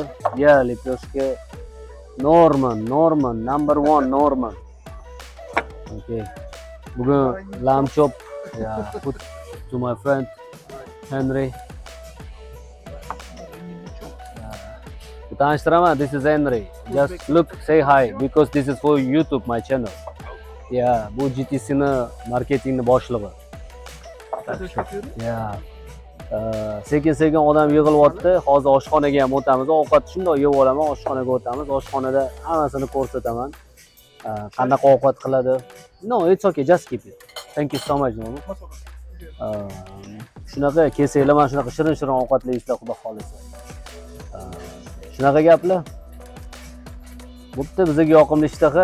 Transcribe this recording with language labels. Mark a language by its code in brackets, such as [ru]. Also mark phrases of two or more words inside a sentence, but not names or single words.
[uz] Ya, lepyoshka Norman, number 1 Norman. Okay. [en] Bugun lamb chop, put to my friend Henry. Tanishtiraman, this is Henry. Just look, say hi because this is for YouTube, my channel. Yeah, [uz] bu GTC'ni marketingni boshlig'i. Yeah. Sekin odam yig'ilyapti. Hozir oshxonaga ham o'tamiz. Ovqat shunday yeb olaman, oshxonaga o'tamiz. Oshxonada hammasini ko'rsataman. Qanaqa ovqat qiladi. [en] No, it's okay, just keep it. Thank you so much. [uz] Shunaqa kesanglar, mana shunaqa shirin ovqatlar yeyishlar, xudo xolisa. Shunaqa gaplar. Bo'pti, bizga yoqimli ishtaha.